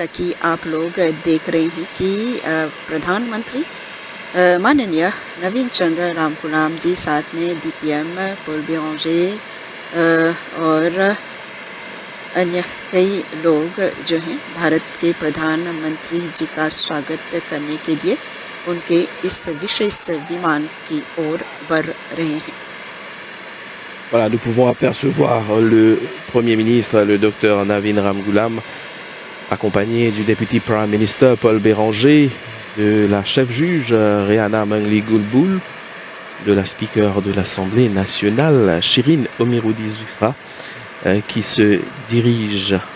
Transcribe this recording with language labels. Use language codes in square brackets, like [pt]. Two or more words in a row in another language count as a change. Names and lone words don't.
[hi] कि आप लोग देख रहे हैं कि प्रधानमंत्री माननीय नवीन चंद्र रामकुलाम जी, साथ में DPM पॉल बेरांजे और अन्य कई लोग जो हैं भारत के प्रधानमंत्री जी का स्वागत करने के लिए उनके इस विशेष विमान की ओर बढ़ रहे हैं। [fr] Voilà, nous pouvons apercevoir le Premier ministre, le docteur Navin Ramgoolam, accompagné du député [en] Prime Minister [fr] Paul Béranger, de la chef juge Rehana Mangli Goulboul, de la speaker de l'Assemblée nationale Shirin Omiroudi Zufra, qui se dirige